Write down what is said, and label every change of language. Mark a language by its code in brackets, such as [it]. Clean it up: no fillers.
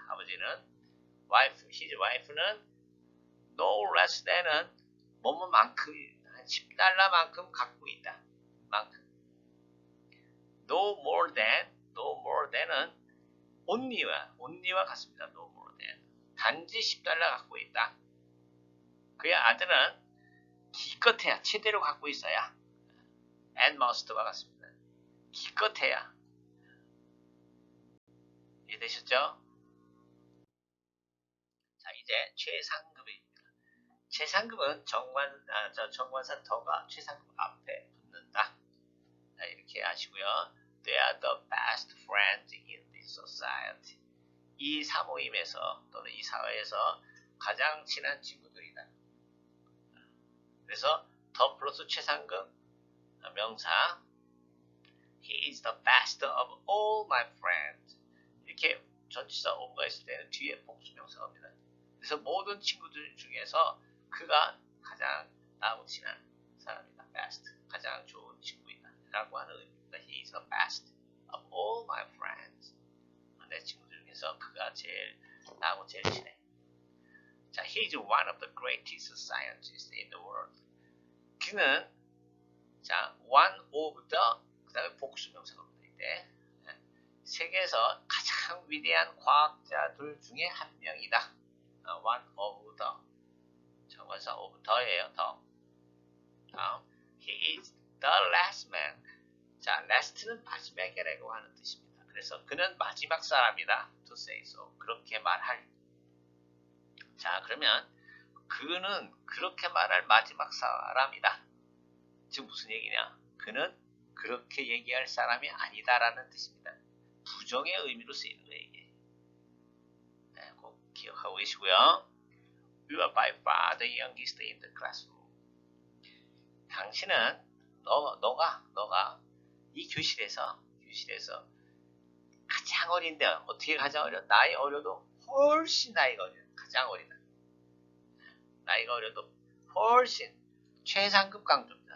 [ko] 아버지는 [en] his wife [ko] 는 [en] no less than [ko] 은 뭐뭐만큼 한 10달러만큼 갖고 있다. 만큼. [en] no more than [ko] 은 only와 같습니다. [en] no more than. [ko] 단지 10달러 갖고 있다. 그의 아들은 기껏해야 최대로 갖고 있어야 [en] and must [ko] 와 같습니다. 기껏해야. 이해되셨죠? 자, 이제 최상급입니다. 최상급은 정관사 더가 최상급 앞에 붙는다. 자, 이렇게 아시고요. [en] They are the best friends in this society. [ko] 이 사모임에서 또는 이 사회에서 가장 친한 친구들이다. 그래서 더 플러스 최상급 명사 [en] He is the best of all my friends. [ko] 이렇게 전치사 of가 있을 때는 뒤에 복수명사가 옵니다. 그래서 모든 친구들 중에서 그가 가장 나하고 친한 사람이다. best. 가장 좋은 친구이다. 라고 하는 의미입니다. [en] He is the best of all my friends. [ko] 내 친구들 중에서 그가 나하고 제일 친해. [en] 자, he is one of the greatest scientists in the world. [ko] 그는 자, [en] one of the [ko] 그 다음에 복수명사가 붙어 있대. 세계에서 가장 위대한 과학자들 중에 한 명이다. [en] one of the [ko] 정관사 of the예요. 다음 [en] he is the last man. [ko] 자, last는 마지막이라고 하는 뜻입니다. 그래서 그는 마지막 사람이다. [en] to say so. [ko] 그렇게 말할. 자, 그러면 그는 그렇게 말할 마지막 사람이다. 지금 무슨 얘기냐? 그는 그렇게 얘기할 사람이 아니다라는 뜻입니다. 부정의 의미로 쓰이는 거예요, 이게. 네, 꼭 기억하고 계시고요. [en] You are by far the youngest in the classroom. [ko] 당신은 너가 이 교실에서 가장 어린데 어떻게 가장 어려? 나이 어려도 훨씬 나이가 어려. 가장 어리다. 나이가 어려도 훨씬 최상급 강조입니다.